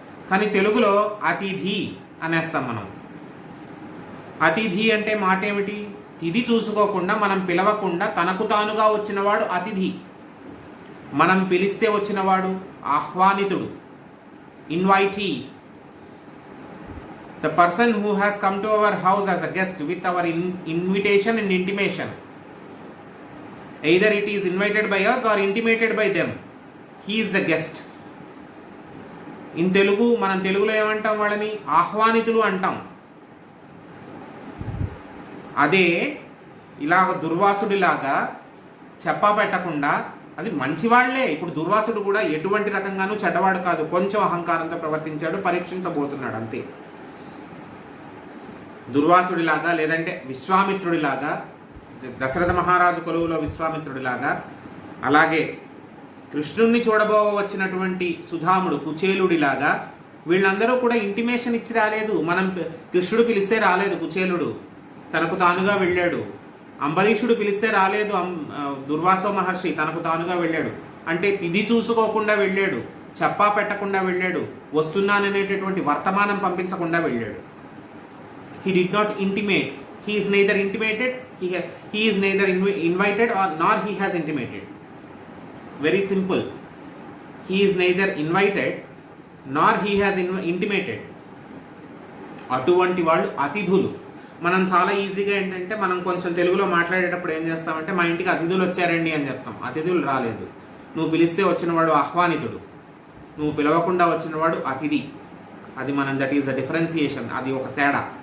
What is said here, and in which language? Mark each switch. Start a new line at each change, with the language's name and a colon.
Telugu: కానీ తెలుగులో అతిథి అనేస్తాం మనం. అతిథి అంటే మాట ఏమిటి? తిథి చూసుకోకుండా, మనం పిలవకుండా తనకు తానుగా వచ్చినవాడు అతిథి. మనం పిలిస్తే వచ్చినవాడు ఆహ్వానితుడు, invitee.
English: The person who has come to our house as a guest with our invitation and intimation, either it is invited by us or intimated by them, he is the guest. In Telugu,
Telugu: మనం తెలుగులో ఏమంటాం వాళ్ళని? ఆహ్వానితులు అంటాం. అదే ఇలాగ దుర్వాసుడిలాగా చెప్పా పెట్టకుండా, అది మంచివాళ్లే. ఇప్పుడు దుర్వాసుడు కూడా ఎటువంటి రకంగానూ చెడ్డవాడు కాదు, కొంచెం అహంకారంతో ప్రవర్తించాడు, పరీక్షించబోతున్నాడు అంతే. దుర్వాసుడిలాగా, లేదంటే విశ్వామిత్రుడిలాగా, దశరథ మహారాజు కొలువులో విశ్వామిత్రుడిలాగా, అలాగే కృష్ణుణ్ణి చూడబోవచ్చినటువంటి సుధాముడు కుచేలుడిలాగా, వీళ్ళందరూ కూడా ఇంటిమేషన్ ఇచ్చి రాలేదు. మనం కృష్ణుడు పిలిస్తే రాలేదు కుచేలుడు, తనకు తానుగా వెళ్ళాడు. అంబరీషుడు పిలిస్తే రాలేదు దుర్వాసో మహర్షి, తనకు తానుగా వెళ్ళాడు. అంటే తిది చూసుకోకుండా వెళ్ళాడు, చెప్పా పెట్టకుండా వెళ్ళాడు, వస్తున్నాననేటటువంటి వర్తమానం పంపించకుండా వెళ్ళాడు.
English: He did not intimate. He is neither intimated, he is neither invited or nor he has intimated. Very simple. He is neither invited nor he has intimated.
Telugu: అటువంటి వాళ్ళు అతిథులు. మనం చాలా ఈజీగా ఏంటంటే మనం కొంచెం తెలుగులో మాట్లాడేటప్పుడు ఏం చేస్తామంటే మా ఇంటికి అతిథులు వచ్చారండి అని చెప్తాం. అతిథులు రాలేదు. నువ్వు పిలిస్తే వచ్చినవాడు ఆహ్వానితుడు, నువ్వు పిలవకుండా వచ్చినవాడు అతిథి. అది మనం
English: That is the differentiation.
Telugu: అది ఒక తేడా.